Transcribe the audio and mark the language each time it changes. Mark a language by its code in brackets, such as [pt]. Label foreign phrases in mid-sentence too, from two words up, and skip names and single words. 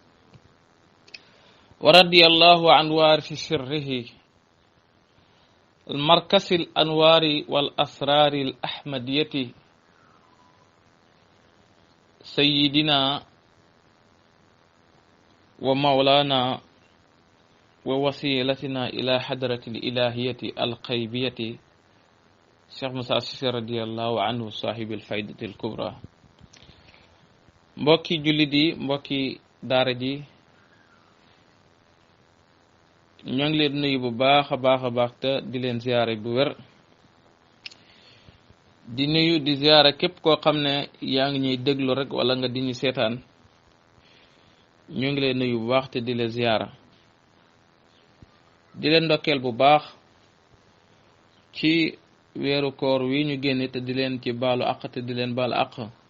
[ar] ورضي الله عن وارث سره المركز الأنوار والأسرار الأحمدية سيدنا ومولانا ووسيلتنا إلى حضرة الإلهية القيبية شيخ موسى السيسي رضي الله عنه صاحب الفائدة الكبرى [wo] mbokki jullit yi mbokki daara ji ñoo ngi leen nuyu bu baax a baax te di leen ziyaare bu wér di nuyu di ziyaare képp koo xam ne yaa ngi ñuy déglu rek wala nga di ñu seetaan ñoo ngi leen nuyu bu baax te di leen ziyaara di leen ndokkeel bu baax ci weeru koor wi ñu génne te di leen ci baalu àq te di leen baalu àq